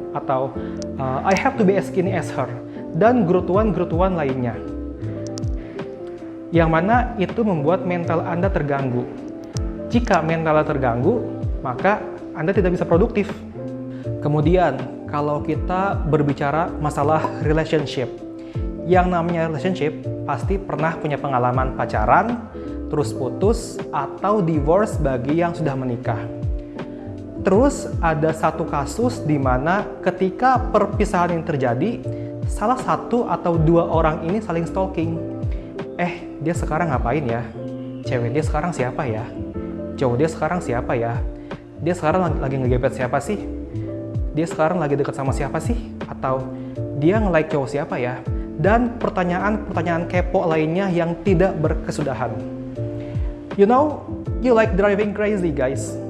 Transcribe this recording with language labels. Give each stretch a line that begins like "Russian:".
Indonesian: Atau
English: I have to be as skinny as her.
Indonesian: Dan gerutuan-gerutuan lainnya. Yang mana itu membuat mental Anda terganggu. Jika mental Anda terganggu, maka Anda tidak bisa produktif. Kemudian, kalau kita berbicara masalah relationship, yang namanya relationship pasti pernah punya pengalaman pacaran, terus putus, atau divorce bagi yang sudah menikah. Terus ada satu kasus di mana ketika perpisahan yang terjadi, salah satu atau dua orang ini saling stalking. Dia sekarang ngapain ya? Cewek dia sekarang siapa ya? Cowok dia sekarang siapa ya? Dia sekarang lagi ngegebet siapa sih? Dia sekarang lagi dekat sama siapa sih? Atau dia nge-like cowok siapa ya? Dan pertanyaan-pertanyaan kepo lainnya yang tidak berkesudahan.
English: You know, you like driving crazy guys.